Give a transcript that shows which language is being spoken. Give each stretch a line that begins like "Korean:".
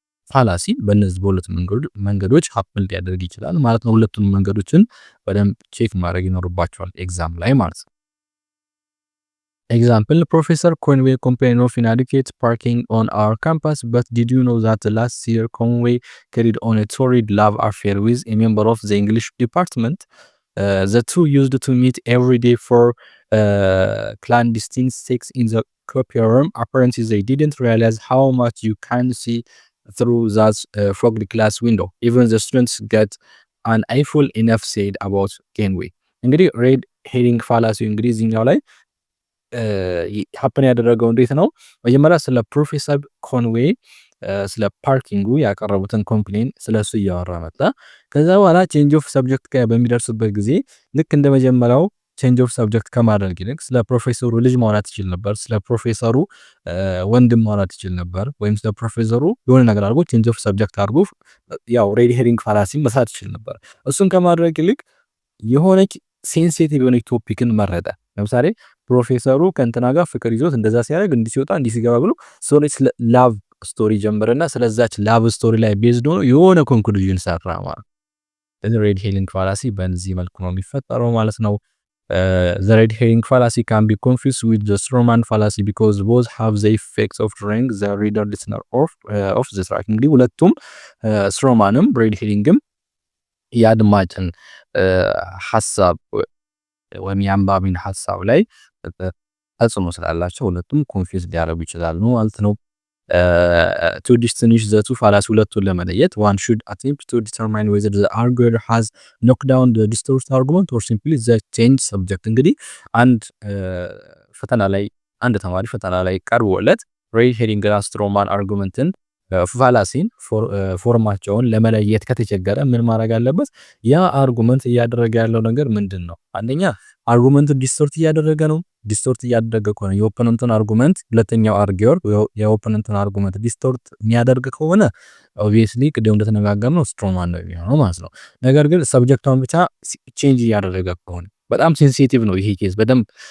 Amharic: ፋላሲ በእነዚህ በሁለት መንገዶች ሀፕን ሊያደርግ ይችላል ማለት ነው። ሁለቱንም መንገዶችን በደንብ ቼክ ማድረግ ይኖርባቸዋል ኤግዛም ላይ ማለት ነው።
English: ኤግዛምፕል ፕሮፌሰር ኮንዌይ complained of inadequate parking on our campus, but did you know that last year Conway carried on a torrid love affair with a member of the English department? The two used to meet every day for clandestine sex in the copier room. Apparently they didn't realize how much you can see through that fogged glass window. Even the students get an eyeful enough said about Conway.
Amharic: እንግዲህ ሬድ ሄሪንግ ፋላሲ እንግዲህ እዚህኛው ላይ ሀፕን ያደረገው እንዴት ነው? መጀመሪያ ስለ ፕሮፌሰር ኮንዌይ ስለ ፓርኪንጉ ያቀረቡትን ኮምፕሌን ስለሱ እያወራ መጣ። ከዛ በኋላ ቼንጅ ኦፍ ሰብጀክት ጋር በሚደርስበት ጊዜ ልክ እንደ መጀመሪያው ቼንጅ ኦፍ ሰብጀክት ከማድረግ ይልቅ ስለ ፕሮፌሰሩ ልጅ ማውራት ይችል ነበር፣ ስለ ፕሮፌሰሩ ወንድም ማውራት ይችል ነበር፣ ወይም ስለ ፕሮፌሰሩ የሆነ ነገር አድርጎ ቼንጅ ኦፍ ሰብጀክት አድርጎ ያው ሬድ ሄሪንግ ፋላሲ መስራት ይችል ነበር። እሱን ከማድረግ ይልቅ የሆነች ሴንሲቲቭ የሆነች ቶፒክን መረጠ። ለምሳሌ ፕሮፌሰሩ ከእንትና ጋር ፍቅር ይዞት እንደዛ ሲያደርግ እንዲህ ሲወጣ እንዲህ ሲገባ ብሎ ሰዎች ስለ ላቭ ስቶሪ ጀመረና ስለዛች ላቭ ስቶሪ ላይ ቤዝድ ሆኖ የሆነ ኮንክሉዥን ሰራ ማለት ነው። ሬድ ሄሪንግ ፋላሲ በዚህ መልኩ ነው የሚፈጠረው ማለት ነው።
English: The red herring fallacy can be confused with the strawman fallacy because both have the effects of drawing the reader listener of the track.
Amharic: እንግዲህ ሁለቱም strawmanም red herringም የአድማጭን ሐሳብ ወይም የአንባቢን ሐሳብ ላይ ተጽዕኖ ስላላቸው ሁለቱም ኮንፊውዝ ሊያደርጉ ይችላሉ ማለት ነው።
English: to distinguish the two fallacy
Amharic: ሁለቱን ለመለየት
English: one should attempt to determine whether the arguer has knocked down the distorted argument or simply the changed subject.
Amharic: እንግዲህ አንድ ፈተና ላይ አንድ ተማሪ ፈተና ላይ ቀርቦለት ሬድ ሄሪንግ እና ስትሮማን አርጉመንትን ፋላሲን ፎርማቸውን ለመለየት ከተቸገረ ምን ማድረግ አለበት? ያ አርጉመንት እያደረገ ያለው ነገር ምንድን ነው? አንደኛ አርጉመንት ዲስቶርት እያደረገ ነው። ዲስቶርት እያደረገ ከሆነ የኦፖነንትን አርጉመንት ሁለተኛው አርጊወር የኦፖነንትን አርጉመንት ዲስቶርት የሚያደርግ ከሆነ ኦብቪየስሊ ቅድም እንደተነጋገርነው ስትሮማን ነው የሚሆነው ማለት ነው። ነገር ግን ሰብጀክቷን ብቻ ቼንጅ እያደረገ ከሆነ በጣም ሴንሲቲቭ ነው ይሄ ኬዝ። በደንብ